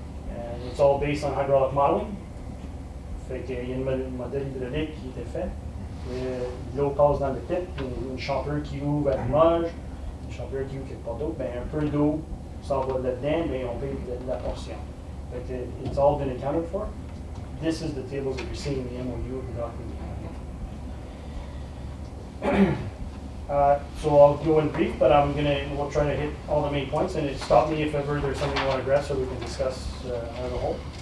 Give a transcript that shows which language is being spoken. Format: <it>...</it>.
<en>And it's all based on hydraulic modeling.</en> <fr>Fait qu'il y a une modèle hydraulique qui était fait. L'eau passe dans le pit, une champlure qui ouvre à Limoges, une champlure qui ouvre quelque part d'autre, ben un peu d'eau s'en va là-dedans, ben on paye la portion. Fait que</fr> <en>it's all been accounted for. This is the tables that you're seeing in the MOU of the document. So I'll go in brief, but we'll try to hit all the main points, and stop me if ever there's something you want to address, or we can discuss as a whole.</en>